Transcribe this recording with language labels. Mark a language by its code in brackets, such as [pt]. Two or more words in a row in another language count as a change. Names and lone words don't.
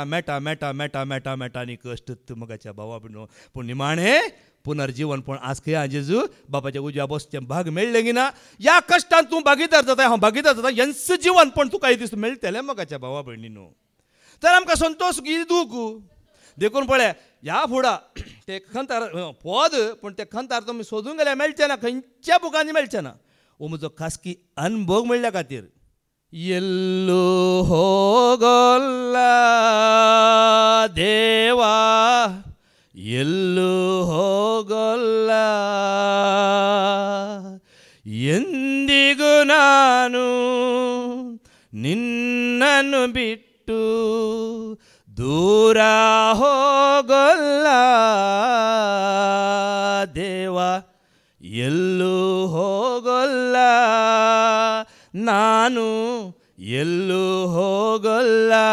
[kok] मेटा मेटा मेटा मेटा मेटांनी कश्ट मोगाच्या भावा भयणो पूण निमाणें पुनर्जीवन पण आज खंय जेजू बापाच्या उजव्या बसचें भाग मेळ्ळें की ना ह्या कश्टान तूं भागीदार जाता हांव भागीदार जाता हेंच जीवन पण तुका दिस मेळटलें मोगाच्या भावा भयणीनो तर आमकां संतोश दूख देखून पळय ह्या फुडा ते खंतार पद पूण ते खंतार तुमी सोदूंक गेल्यार मेळचें ना खंयच्या बुकांनी मेळचें ना हो म्हजो खासगी अनुभव मेळ्ळ्या खातीर [kn] ಎಲ್ಲೋ ಹೋಗಲ್ಲ ದೇವಾ ಎಲ್ಲೂ ಹೋಗಲ್ಲ ಎಂದಿಗೂ ನಾನು ನಿನ್ನನ್ನು ಬಿಟ್ಟು ದೂರ ಹೋಗಲ್ಲ ದೇವಾ ಎಲ್ಲೂ ಹೋಗಲ್ಲ ನಾನು ಎಲ್ಲೂ ಹೋಗಲ್ಲ